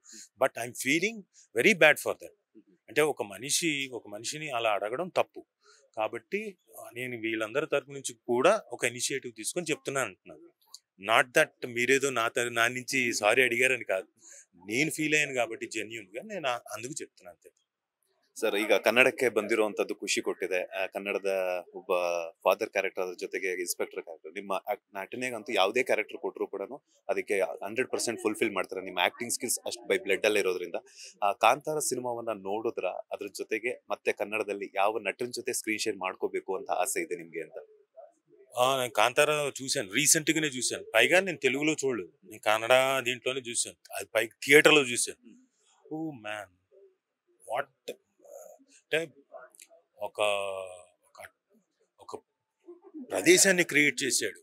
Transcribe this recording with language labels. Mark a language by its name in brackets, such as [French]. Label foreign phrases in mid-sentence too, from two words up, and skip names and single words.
[English] But I'm feeling very bad for that. [Telugu] అంటే ఒక మనిషిని అలా అడగడం తప్పు. కాబట్టి నేను వీళ్ళందరి తరపు నుంచి కూడా ఒక ఇనిషియేటివ్ తీసుకొని చెప్తున్నాను అంటున్నాను. [English] not that [Telugu] మీరేదో నా నుంచి సారీ అడిగారని కాదు. నేను ఫీల్ అయ్యాను కాబట్టి జెన్యూన్‌గా నేను అందుకు చెప్తున్నాను అంతే. [Kannada] ಸರ್, ಈಗ ಕನ್ನಡಕ್ಕೆ ಬಂದಿರುವಂತದ್ದು ಖುಷಿ ಕೊಟ್ಟಿದೆ. ಕನ್ನಡದ ಒಬ್ಬ [English] father character, [Kannada] ಅದ್ರ ಜೊತೆಗೆ [English] inspector character. [Kannada] ನಿಮ್ಮ ನಟನೆಗಂತೂ ಯಾವುದೇ ಕ್ಯಾರೆಕ್ಟರ್ ಕೊಟ್ಟರು ಕೂಡ ಅದಕ್ಕೆ 100% ಫುಲ್ಫಿಲ್ ಮಾಡ್ತಾರೆ. ನಿಮ್ಮ [English] acting skills [Kannada] ಅಷ್ಟು [English] by blood [Kannada] ಅಲ್ಲೇ ಇರೋದ್ರಿಂದ. ಕಾಂತಾರ ಸಿನಿಮಾವನ್ನ ನೋಡಿದ್ರ ಅದ್ರ ಜೊತೆಗೆ ಮತ್ತೆ ಕನ್ನಡದಲ್ಲಿ ಯಾವ ನಟನ ಜೊತೆ [English] screen share [Kannada] ಮಾಡ್ಕೋಬೇಕು ಅಂತ ಆಸೆ ಇದೆ ನಿಮ್ಗೆ ಅಂತ? [Telugu] నేను కాంతారా చూశాను, రీసెంట్ గానే చూశాను. పైగా నేను తెలుగులో చూడలేదు, నేను కన్నడ దీంట్లోనే చూశాను. అది పైకి థియేటర్లో చూశాను. [English] Oh man, what [Telugu] అంటే ఒక ఒక- ఒక ప్రదేశాన్ని క్రియేట్ చేశాడు.